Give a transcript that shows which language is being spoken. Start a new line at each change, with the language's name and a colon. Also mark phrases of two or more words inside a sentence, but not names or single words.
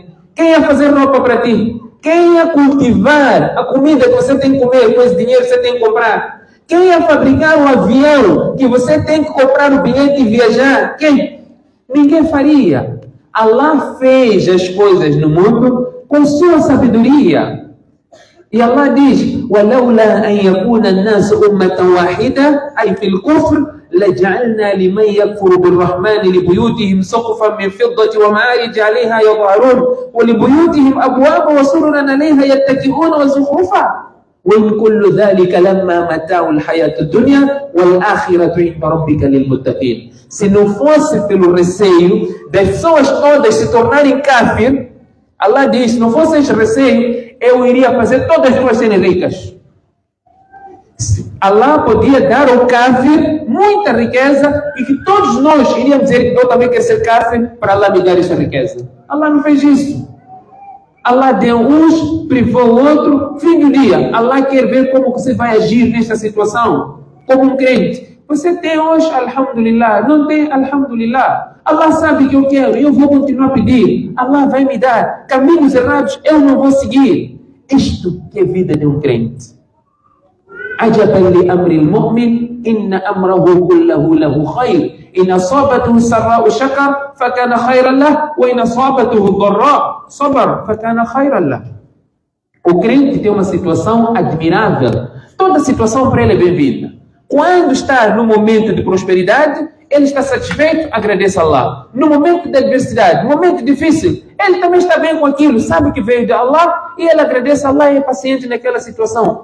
Portuguese: Quem ia fazer roupa para ti? Quem ia cultivar a comida que você tem que comer com esse dinheiro que você tem que comprar? Quem ia fabricar um avião que você tem que comprar o bilhete e viajar? Quem? Ninguém faria. Allah fez as coisas no mundo com sua sabedoria. E Allah diz:
Arabic: وَلَوْلَا أَنْ يَكُونَ النَّاسُ أُمَّةً وَاحِدَةً أي في الكفر لَجَعَلْنَا لِمَنْ يَكْفُرُ بِالرَّحْمَنِ لِبُيُوتِهِمْ سَقْفًا مِنْ فِضَّةٍ وَمَعَارِجَ عَلَيْهَا يَظْهَرُونَ وَلِبُيُوتِهِمْ أَبْوَابًا وَسُرُرًا عَلَيْهَا يَتَّكِئُونَ وَزُخْرُفًا وَإِنْ كُلُّ ذَلِكَ لَمَّا مَتَاعُ الْحَيَاةِ الدُّنْيَا وَالْآخِرَةُ عِنْدَ رَبِّكَ لِلْمُتَّقِينَ.
Portuguese: Se não fosse pelo receio das pessoas todas se tornarem kafir, Allah diz: se não fosse esse receio, eu iria fazer todas as pessoas serem ricas. Allah podia dar ao kafir muita riqueza e que todos nós iríamos dizer que eu também quero ser kafir para Allah me dar essa riqueza. Allah não fez isso. Allah deu uns, privou o outro. Fim do dia, Allah quer ver como você vai agir nesta situação. Como um crente. Você tem hoje, alhamdulillah. Não tem, alhamdulillah. Allah sabe que eu quero e eu vou continuar a pedir. Allah vai me dar. Caminhos errados eu não vou seguir. Isto que é vida de um crente.
Arabic: عجبا لأمر المؤمن إن أمره كله له خير إن أصابته السراء شكر فكان خيرا له وإن أصابته الضراء صبر فكان خيرا له.
Portuguese: O crente tem uma situação admirável. Toda situação para ele é bem-vinda. Quando está no momento de prosperidade, ele está satisfeito, agradeça a Allah. No momento de adversidade, no momento difícil, ele também está bem com aquilo, sabe que veio de Allah e ele agradece a Allah e é paciente naquela situação.